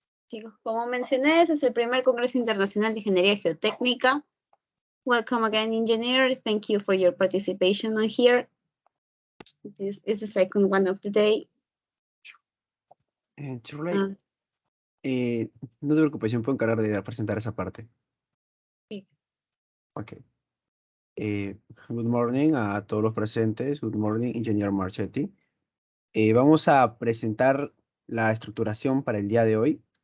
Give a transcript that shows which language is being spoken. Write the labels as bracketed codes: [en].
[es] Chicos, como mencioné, este es el primer Congreso Internacional de Ingeniería Geotécnica. [en] Welcome again, engineer. Thank you for your participation on here. This is the second one of the day. [es] Shirley, no te preocupes, yo me puedo encargar de presentar esa parte. Sí. Ok. [en] Good morning [es] a todos los presentes. [en] Good morning, Engineer Marchetti. [es] Vamos a presentar la estructuración para el día de hoy.